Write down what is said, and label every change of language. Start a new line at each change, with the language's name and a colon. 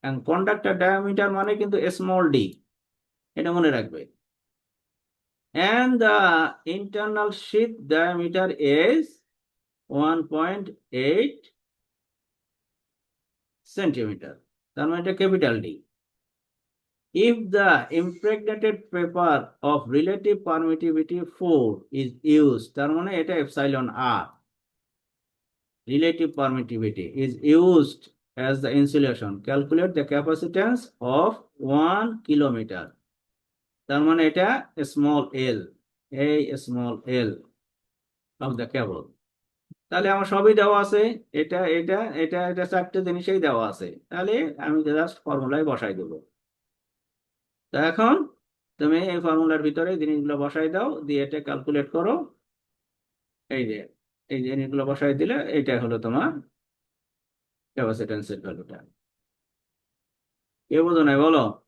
Bangla: Conductor diameter মানে কিন্তু small D, এটা মনে রাখবে।
English: And the internal sheath diameter is 1.8 centimetre,
Bangla: তার মানে এটা capital D.
English: If the impregnated paper of relative permittivity 4 is used,
Bangla: তার মানে এটা epsilon আর,
English: relative permittivity is used as the insulation, calculate the capacitance of 1 kilometer,
Bangla: তার মানে এটা small এল,
English: এই small L of the cable।
Bangla: তাহলে আমার সবই দেওয়া আছে, এটা এটা এটা এটা চারটে জিনিসই দেওয়া আছে, তাহলে আমি জাস্ট ফর্মুলায় বসাই দেবো। তো এখন তুমি এই ফর্মুলার ভিতরে জিনিসগুলো বসাই দাও, দিয়ে এটা ক্যালকুলেট করো। এই যে এই জিনিসগুলো বসাই দিলে এটা হলো তোমার ক্যাপাসিট্যান্সের ভ্যালুটা। কেউ বোঝো নাই বলো?